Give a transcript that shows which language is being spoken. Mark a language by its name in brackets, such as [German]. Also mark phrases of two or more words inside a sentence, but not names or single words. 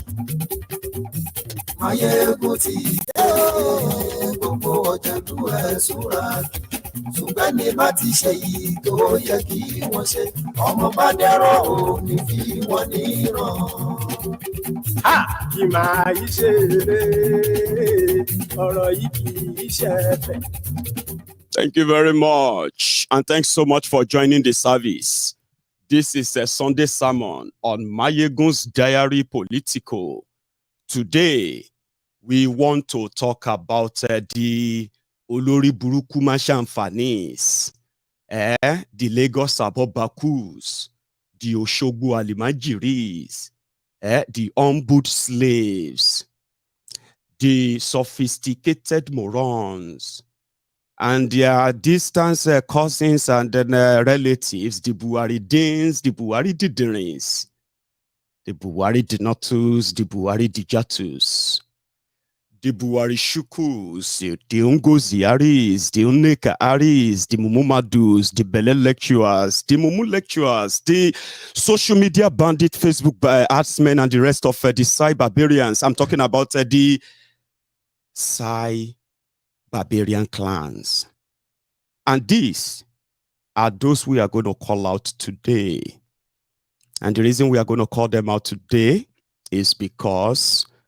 [Yoruba] Maiyegun ti dé, gbogbo ọ̀jẹ̀lú ẹ̀sùn ràgì. Ṣùgbọ́n ní bá ti ṣe yìí tó yẹ kí wọ́n ṣe, ọmọ bá dẹ́rọ̀ ò ní fi wọ́n níran. Kì máa yí ṣe eré, ọ̀rọ̀ yìí kì í ṣe ẹ̀fẹ̀. [English] Thank you very much. And thanks so much for joining the service. This is a Sunday sermon on Maiyegun's diary political. Today, we want to talk about the oloriburuku mashanfanis, the Lagos abobakus, the Oshogbo alimajiris, the humbled slaves, the sophisticated morons, and their distant cousins and then relatives, the Buharidins, the Buhari Didirins, the Buhari Dinotus, the Buhari Dijatus, the Buhari Shukus, the Ungozi Aris, the Uneka Aris, the Mumumadus, the Bele lecturers, the Mumu lecturers, the social media bandit, Facebook artsmen, and the rest of the Sai barbarians. I'm talking about the Sai barbarian clans. And these are those we are going to call out today. And the reason we are going to call them out today is because